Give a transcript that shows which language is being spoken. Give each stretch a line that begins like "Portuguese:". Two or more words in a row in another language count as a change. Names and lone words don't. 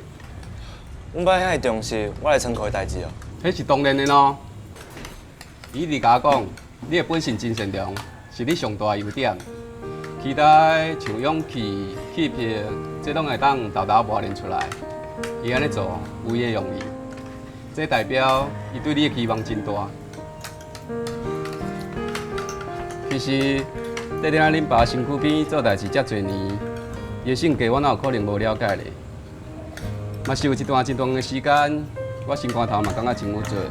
Min Nan Chinese: 阮爸遐重视我来仓库的代志哦。迄是当然的咯。伊一直甲我讲，你的本性真善良，是你上大的优点。其他像勇气、气魄，这拢会当豆豆磨练出来。伊安尼做有伊的用意，这代表伊对你的期望真大。其实，在恁爸身躯边做代志遮侪年，伊的性格我哪有可能无了解咧？嘛是有一段的时间，我心肝头嘛感觉真有做。